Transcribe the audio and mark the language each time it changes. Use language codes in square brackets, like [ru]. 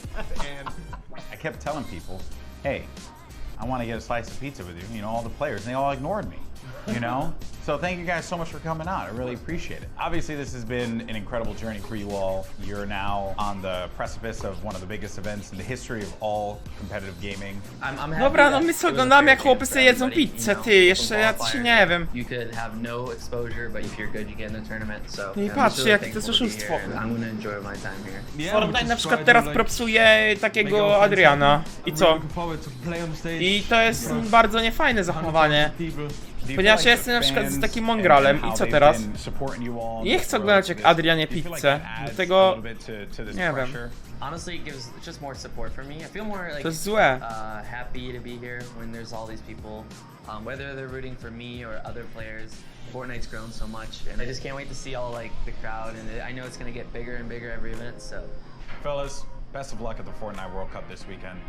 [en] And I kept telling people, hey, I want to get a slice of pizza with you. You know, all the players, and they all ignored me. You know? So thank you guys so much for coming out. I really appreciate it. Obviously, this has been an incredible journey for you all. You're now on the precipice of one of the biggest events in the history of all competitive gaming. [pl] Dobra, no my co oglądamy, jak chłopy sobie jedzą pizzę, ty, jeszcze ja się nie wiem. [en] You could have no exposure, but if you're good, you get in the tournament. So [pl] I patrzcie, jakie to jest oszustwo. [en] I'm gonna enjoy my time here. [pl] Fortnite na przykład teraz propsuje takiego Adriana. I co? I to jest bardzo niefajne zachowanie. Ponieważ ja jestem na przykład z takim mongralem i co teraz? Nie chcę oglądać jak Adrian je pizzę, dlatego nie wiem. [en] Honestly, it gives just more support for me. I feel more like [pl] to jest złe. [en] Happy to be here when there's all these people, whether they're rooting for me or other players. Fortnite's grown so much, and I just can't wait to see all like the crowd, and I know it's gonna get bigger and bigger every event. So, fellas, best of luck at the Fortnite World Cup this weekend.